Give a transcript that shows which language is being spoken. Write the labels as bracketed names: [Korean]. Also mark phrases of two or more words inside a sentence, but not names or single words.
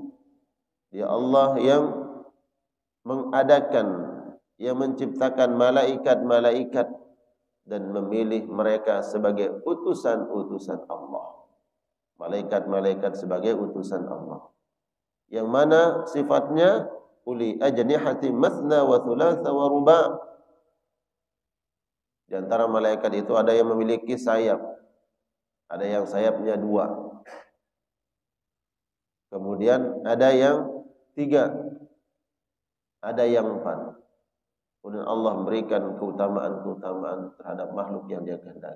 [Indonesian] Dia Allah yang mengadakan, yang menciptakan malaikat-malaikat dan memilih mereka sebagai utusan-utusan Allah. Malaikat-malaikat sebagai utusan Allah. Yang mana sifatnya [Arabic] أولي أجنحة مثنى وثلاث ورباع'. [Indonesian] Di antara malaikat itu ada yang memiliki sayap. Ada yang sayapnya 2. Kemudian ada yang 3. Ada yang 4. Kemudian Allah memberikan keutamaan-keutamaan terhadap makhluk yang Dia kehendaki.